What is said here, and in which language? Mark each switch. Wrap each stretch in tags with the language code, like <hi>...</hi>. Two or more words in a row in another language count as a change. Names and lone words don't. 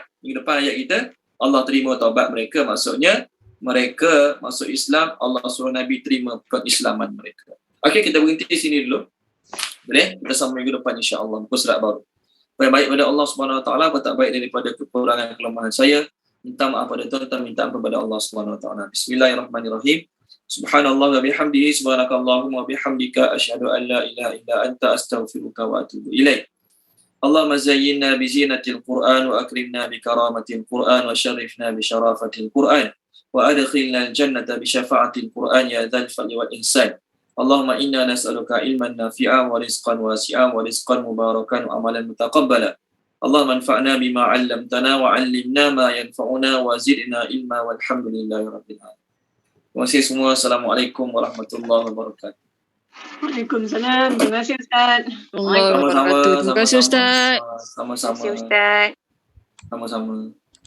<ms>Minggu depan ayat kita, Allah terima taubat mereka. Maksudnya mereka masuk Islam, Allah suruh Nabi terima keislaman mereka. Okey, kita berhenti di sini dulu. Boleh? Kita sambung minggu depan</ms> <ar>إن شاء الله</ar> <ms>muka surat baru. Yang baik pada Allah</ms> <ar>سبحانه وتعالى,</ar> <ms>apa tak baik daripada kekurangan kelemahan saya. Minta maaf pada tuan-tuan, minta ampun kepada Allah</ms> <ar>سبحانه وتعالى. بسم الله الرحمن الرحيم. سبحان الله وبحمده، سبحانك اللهم وبحمدك، أشهد أن لا إله إلا أنت، أستغفرك وأتوب إليك. اللهم زينا بزينة القرآن وأكرمنا بكرامة القرآن وشرفنا بشرافة القرآن وأدخلنا الجنة بشفاعة القرآن يا ذا الفضل والإحسان. اللهم إنا نسألك علما نافعا ورزقا واسعا ورزقا مباركا وعملا متقبلا. اللهم انفعنا بما علمتنا وعلمنا ما ينفعنا وزدنا علما والحمد لله رب العالمين.</ar> <ms>Terima kasih semua.</ms> <ar>السلام عليكم ورحمة الله وبركاته. وعليكم السلام.</ar> <ms>Terima kasih Ustaz.</ms> <ar>الله وبركاته.</ar> <ms>Terima kasih Ustaz. Terima kasih Ustaz. Sama-sama.</ms>